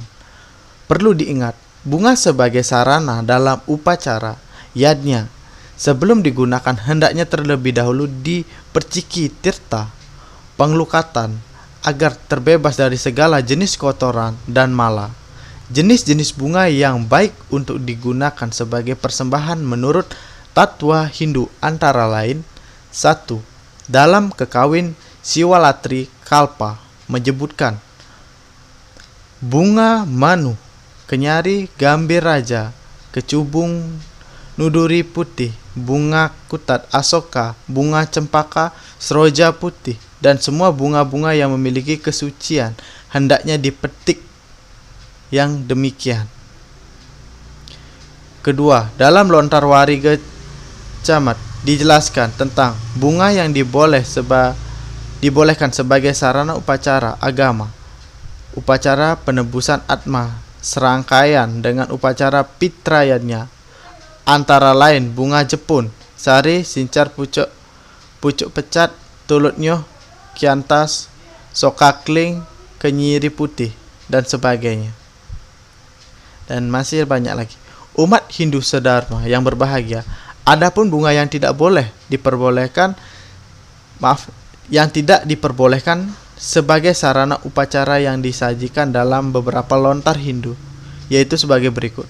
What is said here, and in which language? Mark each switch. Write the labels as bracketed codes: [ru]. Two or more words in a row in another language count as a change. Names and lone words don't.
[id] Perlu diingat, bunga sebagai sarana dalam upacara yadnya sebelum digunakan hendaknya terlebih dahulu diperciki tirta, penglukatan, agar terbebas dari segala jenis kotoran dan mala. Jenis-jenis bunga yang baik untuk digunakan sebagai persembahan menurut tatwa Hindu antara lain: 1. Dalam kekawin Siwalatri Kalpa menyebutkan bunga manu, kenyari gambir raja, kecubung nuduri putih, bunga kutat asoka, bunga cempaka, seroja putih, dan semua bunga-bunga yang memiliki kesucian hendaknya dipetik yang demikian. Kedua, dalam Lontar Wariga Camat dijelaskan tentang bunga yang dibolehkan sebagai sarana upacara agama, upacara penebusan atma, serangkaian dengan upacara pitrayannya, antara lain bunga jepun, sari, sincar pucuk pecat, tulut nyoh, kiantas, sokakling, kenyiri putih, dan sebagainya. Dan masih banyak lagi. Umat Hindu sedharma yang berbahagia, adapun bunga yang tidak diperbolehkan sebagai sarana upacara yang disajikan dalam beberapa lontar Hindu, yaitu sebagai berikut.